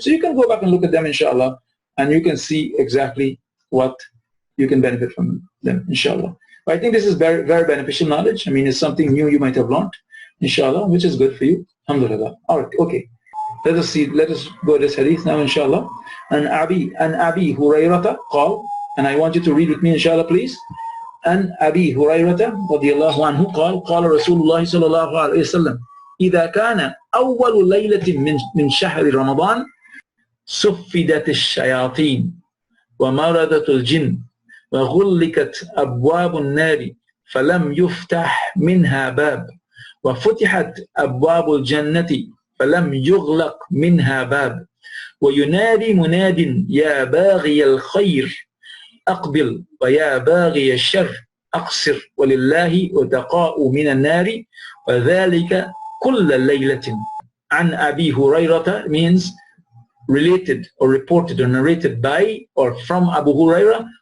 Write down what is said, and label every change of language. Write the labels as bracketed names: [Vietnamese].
[English] So you can go back and look at them, inshallah, and you can see exactly what you can benefit from them, inshallah. But I think this is very, very beneficial knowledge. I mean, it's something new you might have learned, inshallah, which is good for you. Alhamdulillah. All right, okay. Let us go to this hadith now, inshallah. And Abi Hurayrata qal, and I want you to read with me, inshallah, please. And Abi Hurayrata radiyallahu anhu qal, qala Rasulullah sallallahu alayhi wa sallam, [Arabic] إذا كان أول ليلة من شهر رمضان سفدت الشياطين ومردت الجن وغلقت أبواب النار فلم يفتح منها باب وفتحت أبواب الجنة فلم يغلق منها باب وينادي مناد يا باغي الخير أقبل ويا باغي الشر أقصر ولله وتقاء من النار وذلك كل ليلة. عن أبي هريرة [English] means related or reported or narrated by or from Abu Hurairah.